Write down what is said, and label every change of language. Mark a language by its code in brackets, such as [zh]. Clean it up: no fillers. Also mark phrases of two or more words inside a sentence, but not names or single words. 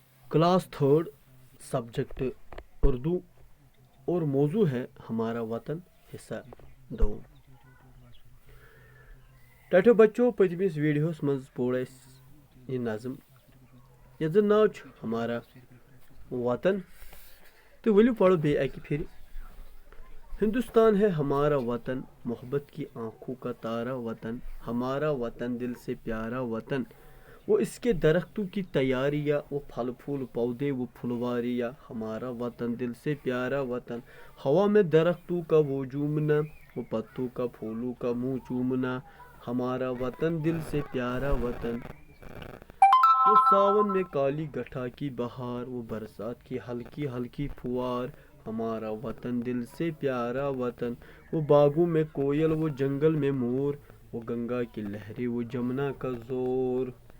[hi] क्लास थर्ड, सब्जेक्ट उर्दू और मौजू है हमारा वतन, हिस्सा दो। [ks] टठो बच्चों, पतमिस वीडियोस मज पोड़ ये नज़म यथ जन नाव हमारा वतन, तो वलियो पढ़ो बे अकि फिर। [hi] हिंदुस्तान है हमारा वतन, मोहब्बत की आंखों का तारा वतन, हमारा वतन दिल से प्यारा वतन, वो इसके दरख्तों की तैयारियाँ, वो फल फूल पौधे वो फुलवारियाँ, हमारा वतन दिल से प्यारा वतन, हवा में दरख्तों का वो झूमना, वो पत्तों का फूलों का मुँह चूमना, हमारा वतन दिल से प्यारा वतन, वो सावन में काली गठा की बहार, वो बरसात की हल्की हल्की फुहार, हमारा वतन दिल से प्यारा वतन, वो बागों में कोयल वो जंगल में मोर, वो गंगा की लहरें वो जमुना का जोर,